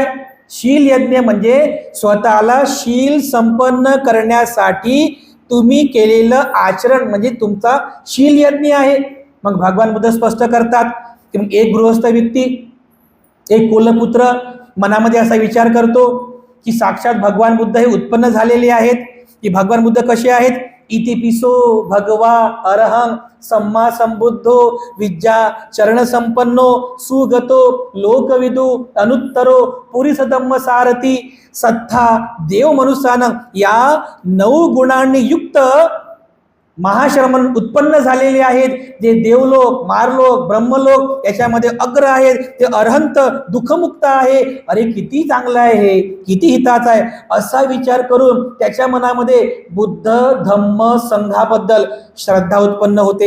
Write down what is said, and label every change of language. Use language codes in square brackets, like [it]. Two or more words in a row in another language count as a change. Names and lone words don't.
[mr] शील यज्ञ म्हणजे स्वतःला शील संपन्न करण्यासाठी तुम्ही केलेलं आचरण म्हणजे तुमचा शील यज्ञ आहे. मग भगवान बुद्ध स्पष्ट करतात की एक गृहस्थ व्यक्ती, एक कुलपुत्र मनामध्ये असा विचार करतो की साक्षात भगवान बुद्ध हे उत्पन्न झालेले आहेत. की भगवान बुद्ध कसे आहेत? [pi] इतिपिसो भगवा अरहं सम्मा संबुद्धो विद्या चरण संपन्नो सुगतो लोकविदु अनुत्तरो पुरीस धम्म सारथी सत्ता देव मनुष्यानं, [mr] या 9 गुणांनी युक्त महाश्रमण उत्पन्न झालेले आहेत. जे देवलोक, मारलोक, ब्रह्मलोक याच्यामध्ये अग्र आहेत. ते अरहंत दुःखमुक्त आहे. अरे किती चांगलं आहे हे, किती हिताचं आहे, असा विचार करून त्याच्या मनामध्ये बुद्ध धम्म संघाबद्दल श्रद्धा उत्पन्न होते.